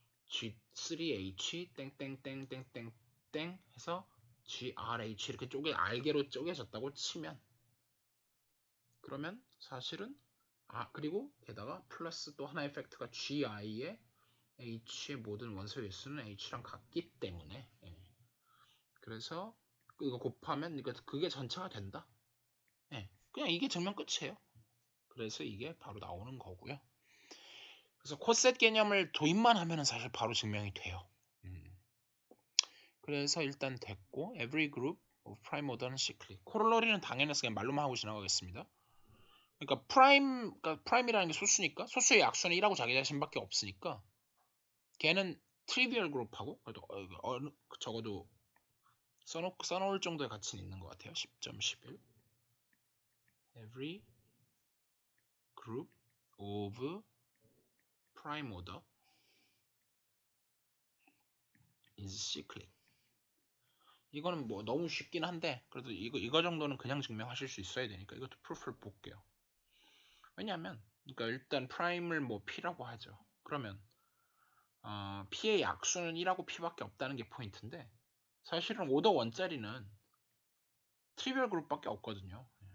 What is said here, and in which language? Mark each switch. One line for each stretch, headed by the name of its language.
Korean: G3H 땡땡땡땡땡땡 해서 GRH 이렇게 알개로 쪼개졌다고 치면, 그러면 사실은 그리고 게다가 플러스 또 하나의 팩트가 GI의 H의 모든 원소 개수는 H랑 같기 때문에, 그래서 이거 곱하면 그게 전체가 된다. 그냥 이게 증명 끝이에요. 그래서 이게 바로 나오는 거고요. 그래서 코셋 개념을 도입만 하면은 사실 바로 증명이 돼요. 그래서 일단 됐고,
English: every group of prime order
Korean: 는
English: cyclic.
Korean: 코롤러리는 당연해서 그냥 말로만 하고 지나가겠습니다. 그러니까 프라임이라는 게 소수니까, 소수의 약수는 1하고 자기 자신밖에 없으니까 걔는 트리비얼 그룹하고, 그래도 적어도 써놓을 정도의 가치는 있는 것 같아요.
English: 10.11 every group of prime order is cyclic.
Korean: 이거는 뭐 너무 쉽긴 한데, 그래도 이거 정도는 그냥 증명하실 수 있어야 되니까 이것도 프루프를 볼게요. 왜냐하면 그러니까 일단 프라임을 뭐 P라고 하죠. 그러면 P의 약수는 1하고 P밖에 없다는 게 포인트인데, 사실은 오더 1짜리는 트리비얼 그룹밖에 없거든요.